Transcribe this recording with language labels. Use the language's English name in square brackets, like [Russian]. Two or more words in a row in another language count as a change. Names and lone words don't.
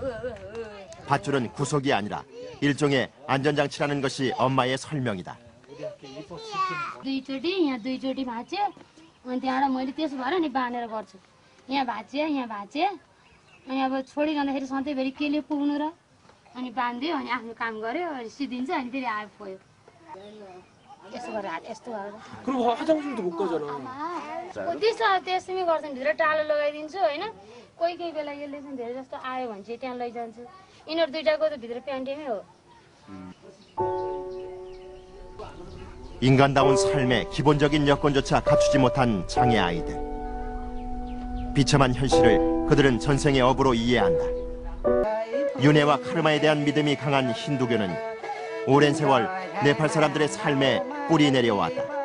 [Korean] 밧줄은 구속이 아니라 일종의 안전장치라는 것이 엄마의 설명이다. [Nepali] दुईचोटी यहाँ दुईचोटी भाँच्यो अनि त्यहाँबाट मैले त्यसो भएर नि बाँधेर गर्छु यहाँ भाँच्यो अनि अब छोडिरहँदाखेरि सधैँभरि केले पुग्नु र अनि बाँधिदियो अनि आफ्नो काम गर्यो अनि सिद्धिन्छ अनि फेरि आयो पोयो यस्तो गरेर यस्तो गरेर [Korean] 그럼 화장실도 못 가잖아. [Nepali] त्यसो त्यसमै गर्छन् भित्र टालो लगाइदिन्छु होइन कोही कोही बेला यसले चाहिँ धेरै जस्तो आयो भने चाहिँ त्यहाँ लैजान्छु यिनीहरू दुइटाको त भित्र प्यान्टेमै हो [Korean] 인간다운 삶의 기본적인 여건조차 갖추지 못한 장애 아이들. 비참한 현실을 그들은 전생의 업으로 이해한다. 윤회와 카르마에 대한 믿음이 강한 힌두교는 오랜 세월 네팔 사람들의 삶에 뿌리 내려왔다.